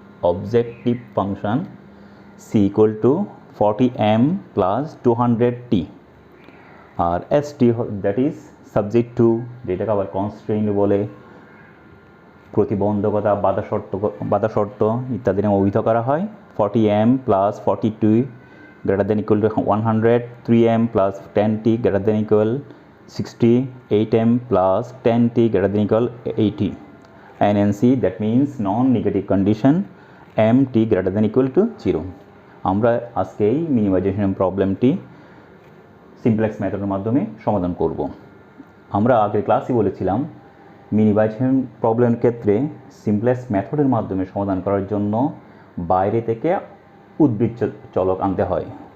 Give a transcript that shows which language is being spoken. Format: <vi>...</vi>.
<bn>Objective function C equal to 40m plus 200t, আর S T that is subject to, যেটাকে আবার constraint বলে, প্রতিবন্ধকতা, বাধা শর্ত ইত্যাদি নামে অভিহিত করা হয়।</bn> <en>40m plus 42 greater than equal to 100, 3m plus 10t greater than equal 60, 8m plus 10t greater than equal 80, and NC that means non-negative condition mt greater than equal to 0.</en> <bn>আমরা আজকে এই মিনিমাইজেশন প্রবলেমটি সিমপ্লেক্স মেথডের মাধ্যমে সমাধান করব। আমরা আগের ক্লাসে বলেছিলাম মিনিমাইজেশন প্রবলেমের ক্ষেত্রে সিমপ্লেক্স মেথডের মাধ্যমে সমাধান করার জন্য বাইরে থেকে উদ্ভিদ চলক আনতে হয়।</bn>